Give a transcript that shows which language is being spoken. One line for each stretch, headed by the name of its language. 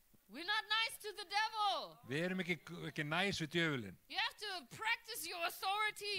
English: We're not nice to the devil.
Icelandic: Við erum ekki næs við djöfullinn.
English: You have to practice your authority.